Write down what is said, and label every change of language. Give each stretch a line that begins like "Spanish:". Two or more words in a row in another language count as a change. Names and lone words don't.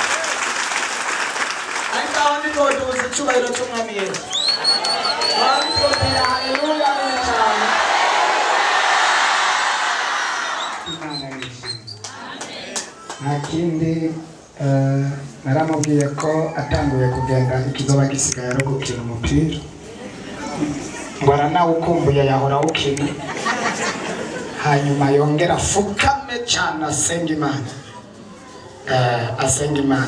Rundi: Ariko aho ni ngo tubuze icyubahiro cy'umwami Yesu. Haleluya, cyane. Imana yishimye. Nta kindi naramubwiye ko atanguye kugenda ikizoba gisigaye ari gukina umupira. Ngo aranawukumbuye yahora awukina. Hanyuma yongera fukame cyane asenga Imana. Asenga Imana.